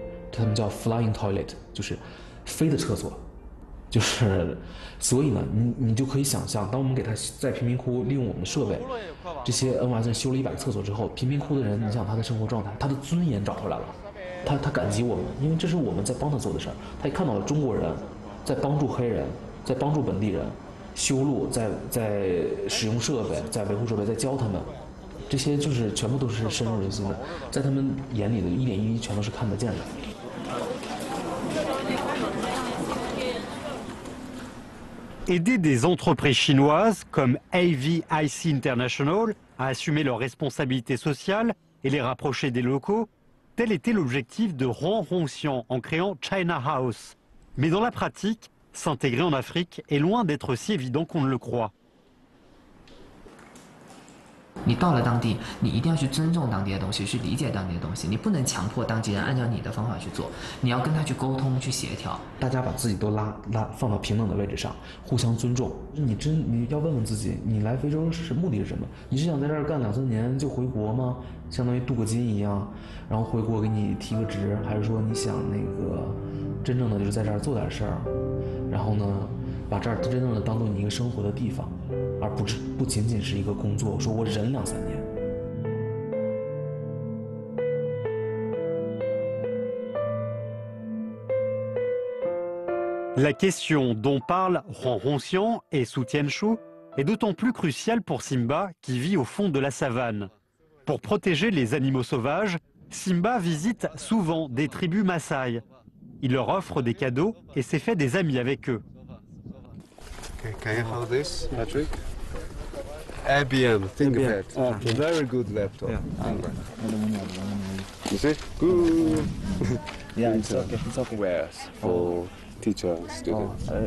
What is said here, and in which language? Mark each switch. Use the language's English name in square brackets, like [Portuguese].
[Chinese] 他们叫 [English] flying toilet， [Chinese] 就是飞的厕所，就是所以呢，你就可以想象，当我们给他在贫民窟利用我们的设备，这些 NYC 修了100个厕所之后，贫民窟的人，你想他的生活状态，他的尊严找回来了，他感激我们，因为这是我们在帮他做的事儿。他也看到了中国人在帮助黑人，在帮助本地人，修路，在使用设备，在维护设备，在教他们，这些就是全部都是深入人心的，在他们眼里的一点一滴全都是看得见的。 [French] Aider des entreprises chinoises comme AVIC International à assumer leurs responsabilités sociales et les rapprocher des locaux, tel était l'objectif de Huang Hongxiang en créant China House. Mais dans la pratique, s'intégrer en Afrique est loin d'être si évident qu'on ne le croit. [Chinese] 你到了当地，你一定要去尊重当地的东西，去理解当地的东西。你不能强迫当地人按照你的方法去做，你要跟他去沟通、去协调。大家把自己都放到平等的位置上，互相尊重。你要问问自己，你来非洲是目的是什么？你是想在这儿干2、3年就回国吗？相当于镀个金一样，然后回国给你提个职，还是说你想那个真正的就是在这儿做点事儿，然后呢，把这儿真正的当做你一个生活的地方，而不仅仅是一个工作。说我忍2、3年。 [French] La question dont parlent Huang Hongxiang et Su Tianshu est d'autant plus cruciale pour Simba qui vit au fond de la savane. Pour protéger les animaux sauvages, Simba visite souvent des tribus Maasai. Il leur offre des cadeaux et s'est fait des amis avec eux. [English] Okay, can you hold this, Patrick? IBM, think of it. Okay. Very good laptop. You see? Good. Yeah, it's okay. It's okay. Where's for teacher and student?